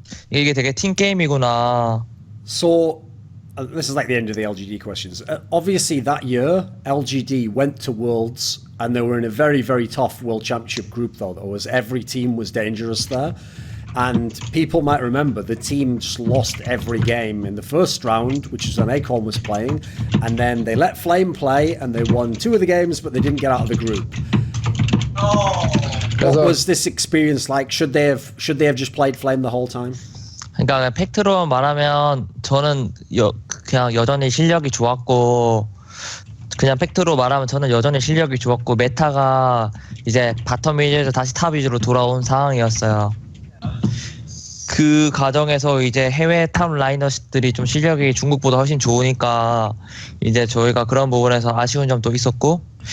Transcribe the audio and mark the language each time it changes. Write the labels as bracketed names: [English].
[Korean] 이게 되게 팀 게임이구나. [English] So, this is like the end of the LGD questions. Obviously, that year, LGD went to Worlds, and they were in a very, very tough World Championship group, though. Every team was dangerous there. And people might remember the team just lost every game in the first round, which is when Acorn was playing. And then they let Flame play, and they won 2 of the games, but they didn't get out of the group. What was this experience like? Should they have just played Flame the whole time? [Korean] 그러니까 팩트로 말하면 저는 그냥 여전히 실력이 좋았고 그냥 팩트로 말하면 저는 여전히 실력이 좋았고 메타가 이제 바텀 위주에서 다시 탑 위주로 돌아온 상황이었어요. 그 과정에서 이제 해외 탑 라이너들이 좀 실력이 중국보다 훨씬 좋으니까 이제 저희가 그런 부분에서 아쉬운 점도 있었고,